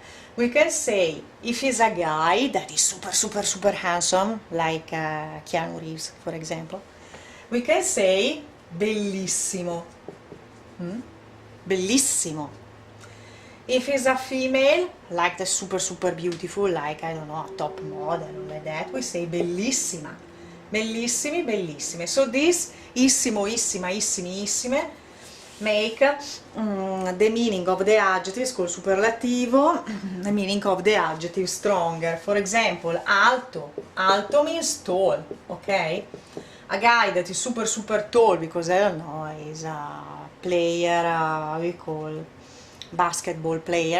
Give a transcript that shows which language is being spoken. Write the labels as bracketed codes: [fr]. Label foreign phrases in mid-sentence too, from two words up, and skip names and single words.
[en] We can say, if he's a guy that is super handsome, like Keanu Reeves, for example, we can say bellissimo. Bellissimo. If he's a female, like the super beautiful, like, I don't know, a top model or like that, we say bellissima. [it] Bellissimi, bellissime. [en] So this [it] issimo, issima, issimi, issime [en] make the meaning of the adjectives called superlativo, the meaning of the adjective stronger. For example, alto. Alto means tall, okay? A guy that is super tall because, I don't know, is a player, how we call, basketball player.